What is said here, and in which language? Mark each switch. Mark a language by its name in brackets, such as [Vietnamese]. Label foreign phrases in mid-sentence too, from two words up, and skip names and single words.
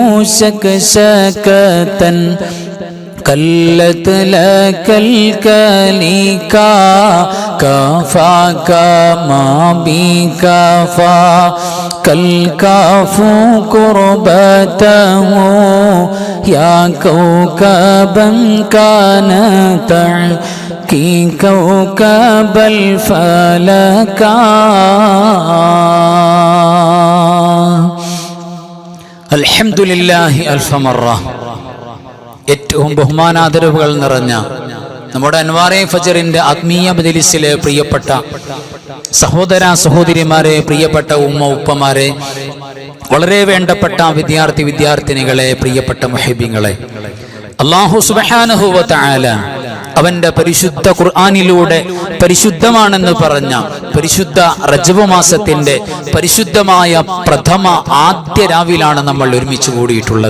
[Arabic] شكشكة كلت لك الكليكا كفاك ما بكفا كالكاف كربته يا كوكبا كان تحكي كوكب الفلكا. الحمد لله ألف مرة. [Malayalam] ഏറ്റവും ബഹുമാനാദരവുകൾ നിറഞ്ഞ നമ്മുടെ അൻവാറെ ഫജറിന്റെ ആത്മീയ മജ്‌ലിസിലെ പ്രിയപ്പെട്ട സഹോദര സഹോദരിമാരെ, പ്രിയപ്പെട്ട ഉമ്മ ഉപ്പമാരെ, വളരെ വേണ്ടപ്പെട്ട വിദ്യാർത്ഥിനികളെ, പ്രിയപ്പെട്ട മുഹിബ്ബീങ്ങളെ, അല്ലാഹു [Arabic] سبحانه وتعالى [Malayalam] അവന്റെ പരിശുദ്ധ ഖുർആനിലൂടെ പരിശുദ്ധമാണെന്ന് പറഞ്ഞ പരിശുദ്ധ റജബ് മാസത്തിന്റെ പരിശുദ്ധമായ പ്രഥമ ആദ്യ രാവിലാണ് നമ്മൾ ഒരുമിച്ച് കൂടിയിട്ടുള്ളത്.